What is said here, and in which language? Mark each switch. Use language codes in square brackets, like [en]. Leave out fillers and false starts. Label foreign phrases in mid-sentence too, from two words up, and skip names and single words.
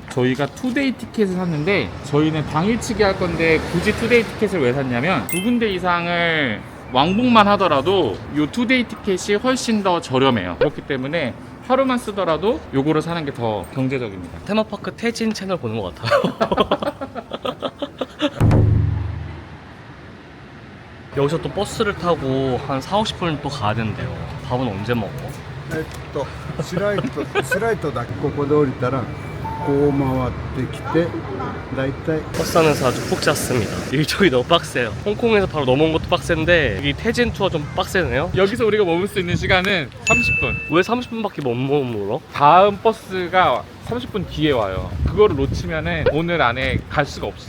[ko] 저희가 투데이 티켓을 샀는데 저희는 당일치기 할 건데 굳이 투데이 티켓을 왜 샀냐면 2군데 이상을 왕복만 하더라도 이 투데이 티켓이 훨씬 더 저렴해요. 그렇기 때문에 하루만 쓰더라도 요거를 사는 게 더 경제적입니다. 테마파크 태진 채널 보는 것 같아요. 여기서 또 버스를 타고 한 4,50분 또 가야 된대요. 밥은 언제 먹어? [ja] スライトだけここで降りたらこう回ってきてだいたい [ko] 버스 안에서 아주 푹 잤습니다. 일정이 너무 빡세요. 홍콩에서 바로 넘어온 것도 빡센데 여기 태진 투어 좀 빡세네요. 여기서 우리가 머물 수 있는 시간은 30분. 왜 30분밖에 못 머물어? 다음 버스가 30분 뒤에 와요. 그거를 놓치면은 오늘 안에 갈 수가 없어.